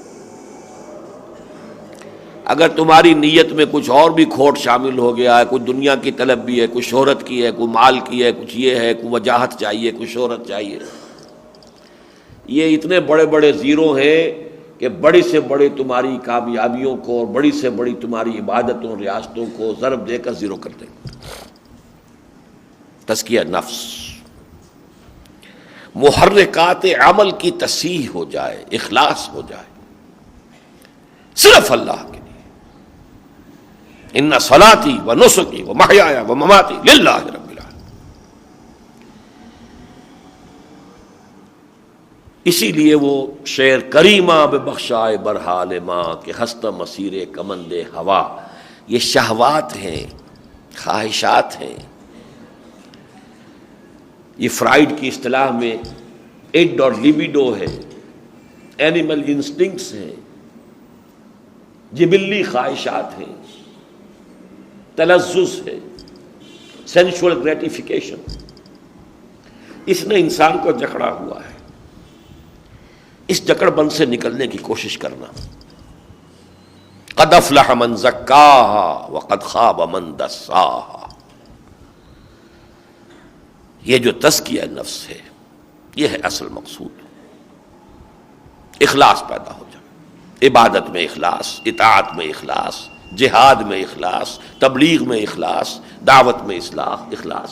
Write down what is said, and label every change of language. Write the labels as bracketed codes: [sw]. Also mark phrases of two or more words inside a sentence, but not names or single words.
[ur] اگر تمہاری نیت میں کچھ اور بھی کھوٹ شامل ہو گیا ہے، کوئی دنیا کی طلب بھی ہے، کوئی شہرت کی ہے، کوئی مال کی ہے، کچھ یہ ہے، کوئی وجاہت چاہیے، کوئی شہرت چاہیے، یہ اتنے بڑے بڑے زیرو ہیں کہ بڑی سے بڑی تمہاری کامیابیوں کو اور بڑی سے بڑی تمہاری عبادتوں ریاستوں کو ضرب دے کر زیرو کر دیں۔ تزکیہ نفس، محرکات عمل کی تصحیح ہو جائے، اخلاص ہو جائے صرف اللہ کے لیے۔ [ar] ان صلاتی و نسکی و محیایا و مماتی للہ رب العالمین۔ [ur] اسی لیے وہ شعر [fa] کریمہ ببخشائے برحال ماں کہ ہستہ مسیر کمند ہوا، [ur] یہ شہوات ہیں، خواہشات ہیں، یہ فرائیڈ کی اصطلاح میں اڈ اور لیبیڈو ہے، [en] animal instincts [ur] ہیں، جبلی خواہشات ہیں، تلذذ ہے، [en] sensual gratification, [ur] اس نے انسان کو جکڑا ہوا ہے۔ اس جکڑ بند سے نکلنے کی کوشش کرنا۔ [ar] قد افلح من زکاہا وقد خاب من دساہا، [ur] یہ جو تزکیہ نفس ہے یہ ہے اصل مقصود۔ اخلاص پیدا ہو جائے، عبادت میں اخلاص، اطاعت میں اخلاص، جہاد میں اخلاص، تبلیغ میں اخلاص، دعوت میں اخلاص۔